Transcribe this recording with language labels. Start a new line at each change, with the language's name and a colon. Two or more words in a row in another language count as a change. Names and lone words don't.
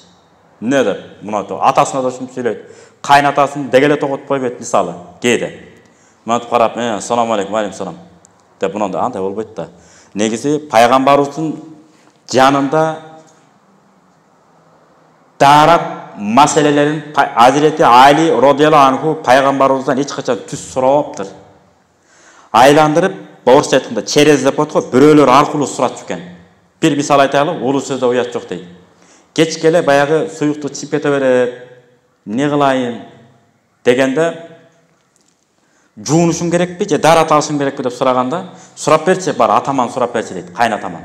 Kyrgyz: Эмне деп мынантип атасына да ушинтип сүйлөйт. Кайнатасын дегеле тоготпой бет мисалы кээде. Мынантип карап,
Arabic: "السلام عليكم، عليكم السلام"
Kyrgyz: деп мынандай андай болбойт да. Негизи пайгамбарыбыздын жанында дарат маселелерин Hazreti Ali
Arabic: رضي الله عنه
Kyrgyz: пайгамбарыбыздан эч качан түз сурабаптыр. Айландырып, орысча айтканда через деп коет го, бирөөлөр аркылуу сурап жүргөн. Бир мисал айтайлы, улуу сөздө уят жок дейт. Кеч келе баягы суюкту чип кете берет, не кылайын дегенде жуунушум керекпи же дарат алышым керекпи деп сураганда, сурап берчи, бар атаман сурап берчи дейт, кайнатаман.